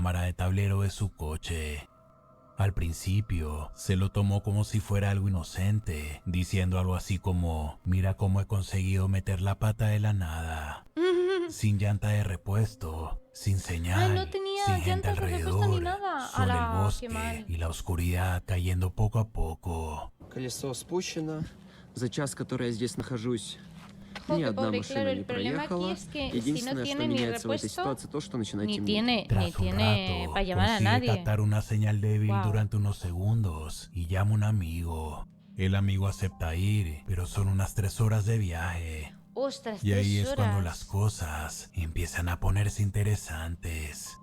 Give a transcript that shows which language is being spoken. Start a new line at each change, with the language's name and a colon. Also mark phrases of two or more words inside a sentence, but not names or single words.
Spanish: cámara de tablero de su coche. Al principio, se lo tomó como si fuera algo inocente, diciendo algo así como, mira cómo he conseguido meter la pata de la nada. Sin llanta de repuesto, sin señal, no tenía sin gente llantas de repuesto alrededor, ni nada. solo ¡Hala, el qué bosque mal! y la oscuridad cayendo poco a poco.
Russian: Колесо спущено. За час, который я здесь нахожусь,
Spanish: Jo,
Russian: ни
Spanish: qué
Russian: одна
Spanish: pobre,
Russian: машина
Spanish: claro,
Russian: не
Spanish: el problema aquí
Russian: проехала.
Spanish: es que si no
Russian: Единственное, что
Spanish: tiene ni
Russian: меняется в этой
Spanish: repuesto,
Russian: ситуации, то, что начинает
Spanish: ni
Russian: темнеть.
Spanish: tiene Tras un rato, para llamar a consigue nadie. captar una señal débil Wow. durante unos segundos y llama a un amigo. El amigo acepta ir, pero son unas 3 horas de viaje. Ostras, Y ahí 3 es cuando horas. las cosas empiezan a ponerse interesantes.